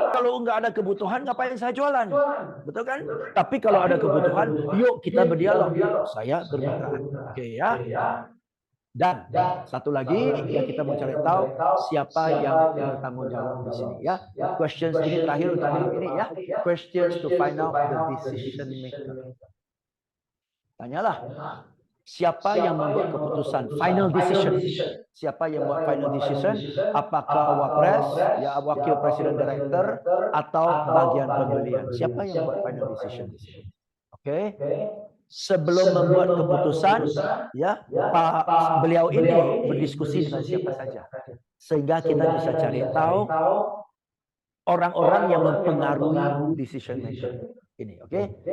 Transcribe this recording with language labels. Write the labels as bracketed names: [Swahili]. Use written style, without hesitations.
[Indonesian] Kalau nggak ada kebutuhan, ngapain saya jualan? Betul kan? Tapi kalau ada kebutuhan, yuk kita berdialog. Saya bermitra. Oke ya. Dan satu lagi yang kita mau cari tahu, siapa yang bertanggung jawab di sini ya. Questions ini terakhir untuk malam ini ya. [English] Questions to find out the decision maker. [Indonesian] Tanyalah. Siapa yang membuat keputusan? Final decision. Siapa yang membuat final decision? Apakah Wapres, ya Wakil Presiden Director, atau bagian pembelian? Siapa yang membuat final decision di sini? Oke. Sebelum membuat keputusan, ya beliau ini berdiskusi dengan siapa saja, sehingga kita bisa cari tahu orang-orang yang mempengaruhi decision maker ini. Oke.